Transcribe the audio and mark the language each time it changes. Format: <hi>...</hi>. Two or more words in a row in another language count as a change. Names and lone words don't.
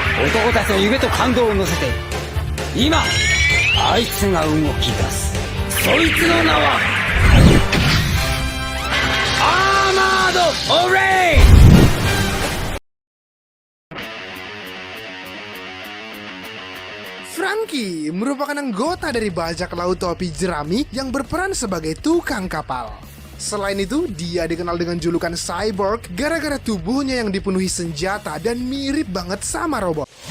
<ja>男たちの夢と感動を乗せて今あいつが動き出す。そいつの名はアーマード・オレイン。</ja> <id>Franky merupakan anggota dari bajak laut topi jerami yang berperan sebagai tukang kapal. Selain itu, dia dikenal dengan julukan cyborg gara-gara tubuhnya yang dipenuhi senjata dan mirip banget sama robot.</id>